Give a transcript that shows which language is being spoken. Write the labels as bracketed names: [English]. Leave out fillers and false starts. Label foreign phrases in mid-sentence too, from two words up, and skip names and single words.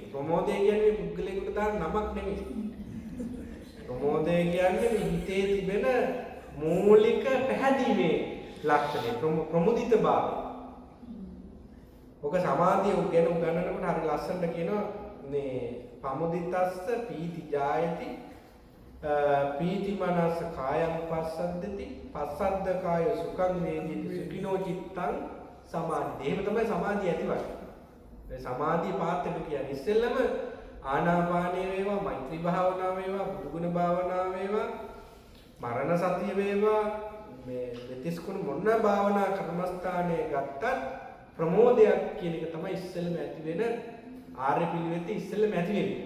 [Sinhala] ප්‍රමෝදය කියන්නේ පුද්ගලයෙකුට දාන නමක් නෙමෙයි. ප්‍රමෝදය කියන්නේ මේ හිතේ තිබෙන මූලික පැහැදීමේ ලක්ෂණය ප්‍රමුදිත භාවය. ඔක සමාධිය ගැන උගන්වනකොට හරි ලස්සනට කියනවා මේ [Pali] පමුදිතස්ස පීති ජායති පීති මනස කායං පස්සද්දති පස්සද්ද කාය සුඛං වේදිති සුඛිනෝ චිත්තං සමාධි. [Sinhala] එහෙම තමයි සමාධිය ඇතිවන්නේ. මේ සමාධිය පාත් එක කියන්නේ ඉස්සෙල්ලම ආනාපානය වේවා මෛත්‍රී භාවනාව වේවා බුදුගුණ භාවනාව වේවා මරණ සතිය වේවා මේ දෙතිස් කුණ මොන භාවනා කර්මස්ථානයේ ගත්තත් ප්‍රමෝදයක් කියන එක තමයි ඉස්සෙල්ලම ඇති වෙන ආර්ය පිළිවෙත ඉස්සෙල්ලම ඇති වෙන්නේ.